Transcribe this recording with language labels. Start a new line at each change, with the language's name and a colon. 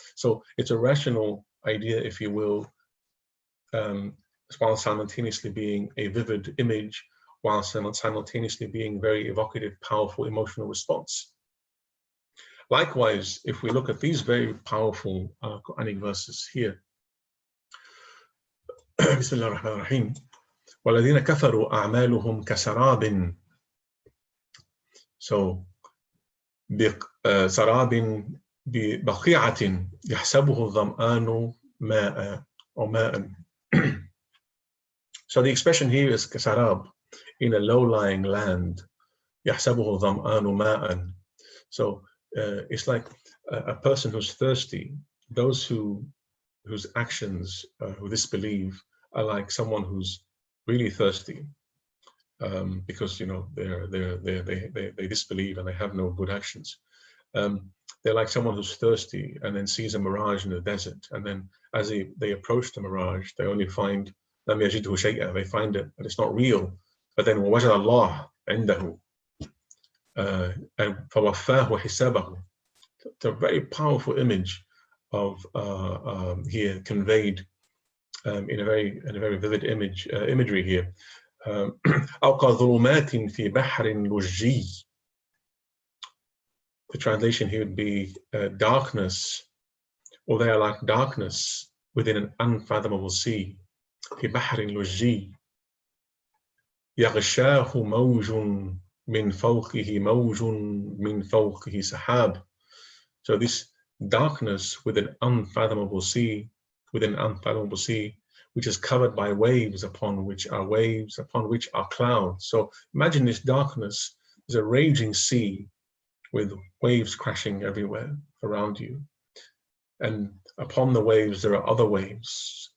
English: So it's a rational idea, if you will, while simultaneously being a vivid image, while simultaneously being very evocative, powerful emotional response. Likewise, if we look at these very powerful Quranic verses here,
Arabic: Bismillah ar-Rahman ar-Rahim, وَالَّذِينَ كَفَرُوا أَعْمَالُهُمْ كَسَرَابٍ. So, سَرَابٍ بِبَقِيعَةٍ يَحْسَبُهُ الظَّمْآنُ مَاءً or مَاءً.
English: So the expression here is kasarab, in a low-lying land.
Arabic: يَحْسَبُهُ الظَّمْآنُ مَاءً.
English: So it's like a person who's thirsty. Those whose actions, who disbelieve, are like someone who's really thirsty, because they disbelieve and they have no good actions. They're like someone who's thirsty and then sees a mirage in the desert, and then as they approach the mirage, they only find
Arabic: لم يجده شيئا.
English: They find it, but it's not real. But then
Arabic: وَوَجَدَ اللَّهَ عِنْدَهُ فَوَفَّاهُ حِسَابَهُ.
English: It's a very powerful image of here conveyed in a very vivid imagery here.
Arabic: أَوْ كَظُلُمَاتٍ فِي بَحْرٍ لُجِّيٍّ.
English: The translation here would be darkness, or they are like darkness within an unfathomable sea.
Arabic: في بحر لجي يغشاه موج من فوقه موج من فوقه سحاب.
English: So this darkness with an unfathomable sea, which is covered by waves upon which are clouds. So imagine this darkness is a raging sea with waves crashing everywhere around you, and upon the waves there are other waves.